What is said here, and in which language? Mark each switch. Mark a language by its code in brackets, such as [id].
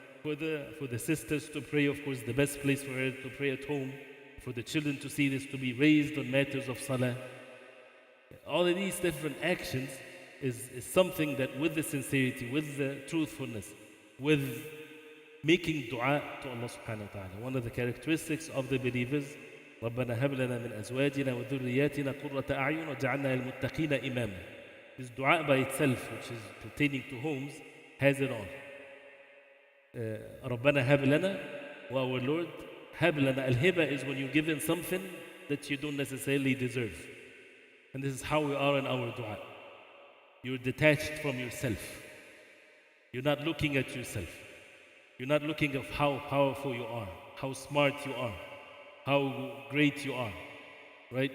[en] For the sisters to pray, of course, the best place for her to pray at home. For the children to see this, to be raised on matters of salah. All of these different actions is something that with the sincerity, with the truthfulness, with making dua to Allah subhanahu wa ta'ala. One of the characteristics of the believers, [ar] رَبَّنَا هَبْ لَنَا مِنْ أَزْوَاجِنَا وَذُرِّيَّاتِنَا قُرَّةَ أَعْيُنٍ وَجَعَلْنَا لِلْمُتَّقِينَ إِمَامًا. [en] This dua by itself, which is pertaining to homes, has it all. [ar] رَبَّنَا هَبْ لَنَا, [en] our Lord, [ar] هَبْ لَنَا. [en] Al-hiba is when you're given something that you don't necessarily deserve. And this is how we are in our dua. You're detached from yourself. You're not looking at yourself. You're not looking at how powerful you are, how smart you are, how great you are, right?